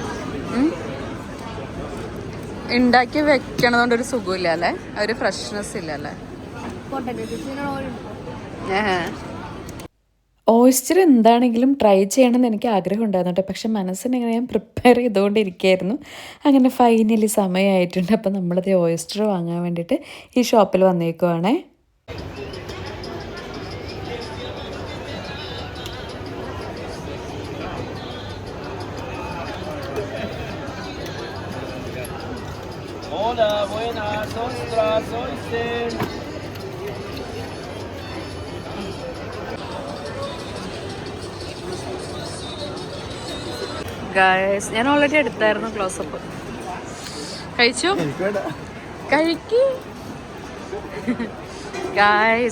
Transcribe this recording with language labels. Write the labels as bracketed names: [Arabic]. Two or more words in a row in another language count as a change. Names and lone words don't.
[Malayalam] ഉണ്ടാക്കി വെക്കണതുകൊണ്ട് ഒരു സുഖമില്ല അല്ലേ, ഒരു ഫ്രഷ്നെസ് ഇല്ല അല്ലേ. ഓയിസ്റ്റർ എന്താണെങ്കിലും ട്രൈ ചെയ്യണമെന്ന് എനിക്ക് ആഗ്രഹം ഉണ്ടായിരുന്നു കേട്ടോ. പക്ഷെ മനസ്സിനിങ്ങനെ ഞാൻ പ്രിപ്പയർ ചെയ്തുകൊണ്ടിരിക്കുകയായിരുന്നു. അങ്ങനെ ഫൈനലി സമയമായിട്ടുണ്ട്. അപ്പോൾ നമ്മളത് ഓയിസ്റ്റർ വാങ്ങാൻ വേണ്ടിയിട്ട് ഈ ഷോപ്പിൽ വന്നേക്കുവാണേ. [Spanish] Hola, buenas, ostras, oyster. [Malayalam] ഗായ്സ് ഞാൻ ഓൾറെഡി എടുത്തായിരുന്നു ക്ലോസപ്പ്. കഴിച്ചു കഴിക്ക് ഗായ്സ്.